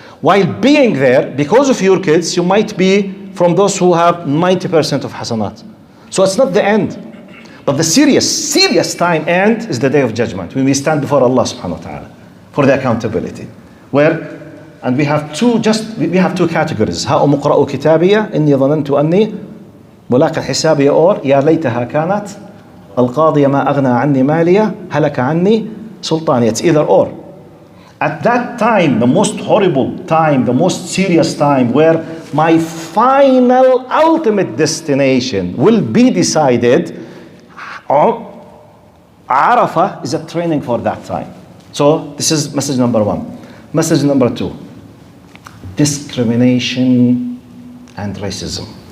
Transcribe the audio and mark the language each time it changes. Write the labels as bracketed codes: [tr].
[en] While being there, because of your kids, you might be from those who have 90% of hasanat. So it's not the end. But the serious time end is the day of judgment, when we stand before Allah subhanahu wa ta'ala for the accountability. And we have two categories. [ar] هاؤم اقرأوا كتابي إني ظننت أني ملاق حسابي [en] or [ar] يا ليتها كانت القاضية ما أغنى عني مالية هلك عني سلطاني. [en] It's either or. At that time, the most horrible time, the most serious time, where my final ultimate destination will be decided, Arafah is a training for that time. So this is message number one. Message number two, discrimination and racism.